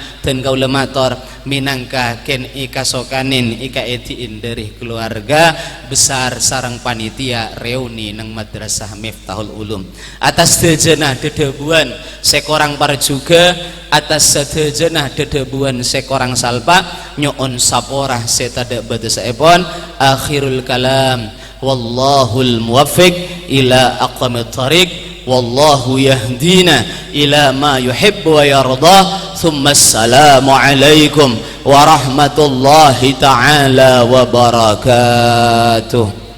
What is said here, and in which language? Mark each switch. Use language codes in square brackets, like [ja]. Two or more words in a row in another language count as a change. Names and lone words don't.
[mad] dan kaula mator minangka ken ika sokanin ika etiin dari keluarga besar sarang panitia reuni nang madrasah Miftahul Ulum atas sejenah dedebuan sekorang juga atas sejenah dedebuan sekorang salpa nyoon saporah setada batas epon [ar] آخر الكلام والله الموفق إلى أقوم الطريق والله يهدينا إلى ما يحب ويرضاه ثم السلام عليكم ورحمة الله تعالى وبركاته.